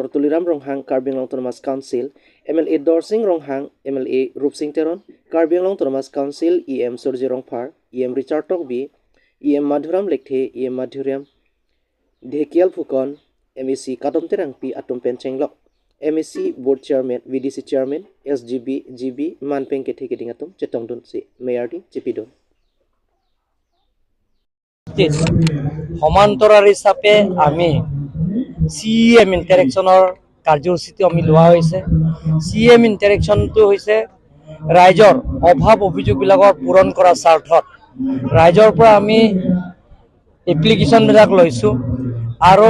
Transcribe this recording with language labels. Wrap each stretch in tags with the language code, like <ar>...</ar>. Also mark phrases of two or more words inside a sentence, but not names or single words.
<mjw>Tuliram Ronghang Karbiang Autonomous Council MLA Dorsing Ronghang MLA Rupsing Teron Karbiang Autonomous Council EM Surji Rongphar EM Richard Tokbi EM Madhuram Lekthe EM Madhuram Dhekial Phukon MEC Kadom Terangpi Atom Penchenglok MEC Board Chairman VDC Chairman SGB GB Manpeng Kethe Kedingatom Chetongdon si Mayordi Chipidon</mjw> <as>সমান্তৰাল হিচাপে আমি</as> <en>CEM interaction</en> <as>কাৰ্যসূচীটো আমি লোৱা হৈছে</as> <en>CEM interaction</en> <as>হৈছে ৰাইজৰ অভাৱ অভিযোগবিলাকৰ পূৰণ কৰাৰ স্বাৰ্থত ৰাইজৰ পৰা আমি এপ্লিকেশ্যনবিলাক লৈছোঁ আৰু</as>